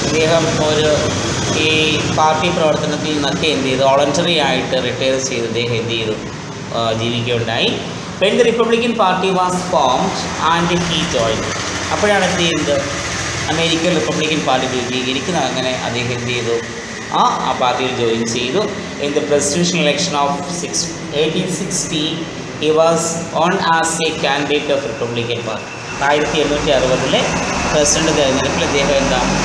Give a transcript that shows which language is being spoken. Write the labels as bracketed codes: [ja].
[ml] അദ്ദേഹം ഒരു ഈ പാർട്ടി പ്രവർത്തനത്തിൽ നിന്നൊക്കെ എന്ത് ചെയ്തു? വോളണ്ടറി ആയിട്ട് റിട്ടയർ ചെയ്ത് അദ്ദേഹം എന്ത് ചെയ്തു? ജീവിക്കുകയുണ്ടായി. [en] When the Republican Party was formed and he joined. [ml] അപ്പോഴാണ് എന്ത് ചെയ്യുന്നത്? അമേരിക്കൻ റിപ്പബ്ലിക്കൻ പാർട്ടി രൂപീകരിക്കുന്നത്. അങ്ങനെ അദ്ദേഹം എന്ത് ചെയ്തു? ആ പാർട്ടിയിൽ ജോയിൻ ചെയ്തു. [en] In the presidential election of 1860 he was on as a candidate of Republican Party. [ml] 1860 president തെരഞ്ഞെടുപ്പിൽ അദ്ദേഹം എന്താ?